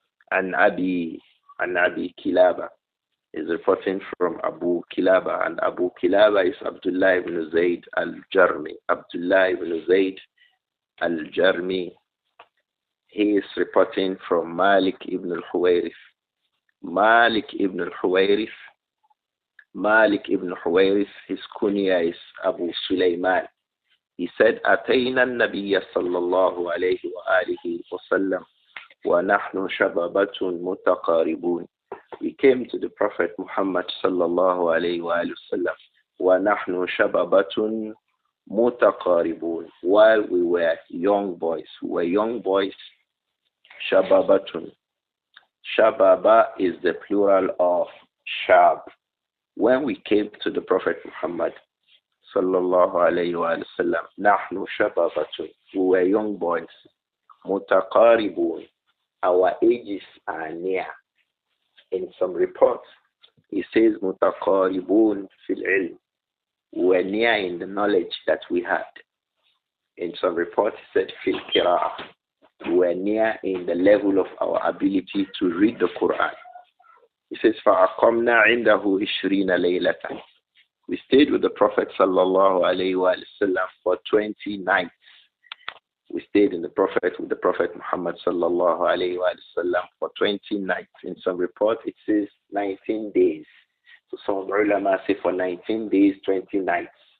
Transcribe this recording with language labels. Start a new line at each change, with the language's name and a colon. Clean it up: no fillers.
English: And Abi Kilaba is reporting from Abu Kilaba, and Abu Kilaba is Abdullah ibn Zayd al-Jarmi. Abdullah ibn Zayd al-Jarmi. He is reporting from Malik ibn al-Huwayrith. Malik ibn al-Huwayrith. Malik ibn Huwayrith, his kunya is Abu Sulaiman. He said,
Arabic: أتينا النبي صلى الله عليه وآله وسلم ونحن شبابة متقاربون.
English: We came to the Prophet Muhammad
Arabic: صلى الله عليه وآله وسلم ونحن شبابة متقاربون.
English: While we were young boys. We were young boys. شبابة. Shababa is the plural of shab. When we came to the Prophet Muhammad sallallahu alayhi wa sallam,
Arabic: nahnu shababatun,
English: we were young boys, mutaqaribun, our ages are near. In some reports, it says
Arabic: mutaqaribun fil ilm,
English: we were near in the knowledge that we had. In some reports, it said
Arabic: fil qira'ah,
English: we were near in the level of our ability to read the Quran. He says,
Arabic: فَأَقَمْنَا عِنْدَهُ 20 لَيْلَةً.
English: We stayed with the Prophet sallallahu alayhi wa sallam for 20 nights. We stayed with the Prophet Muhammad sallallahu alayhi wa sallam for 20 nights. In some reports, it says 19 days. So some ulama say for 19 days, 20 nights.